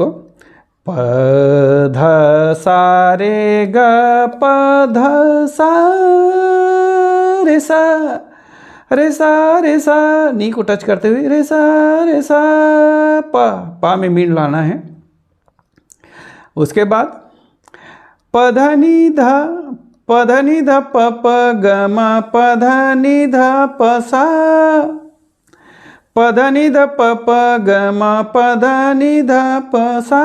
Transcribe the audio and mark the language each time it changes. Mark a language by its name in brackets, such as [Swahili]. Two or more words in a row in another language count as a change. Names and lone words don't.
[Hindi] प ध सा रे ग प ध सा रे सा नी को टच करते हुए रे सा पा में मीन लाना है। उसके बाद पधनी ध प प ग म पधनी ध प सा पधनी ध प प ग म पधनी ध प सा।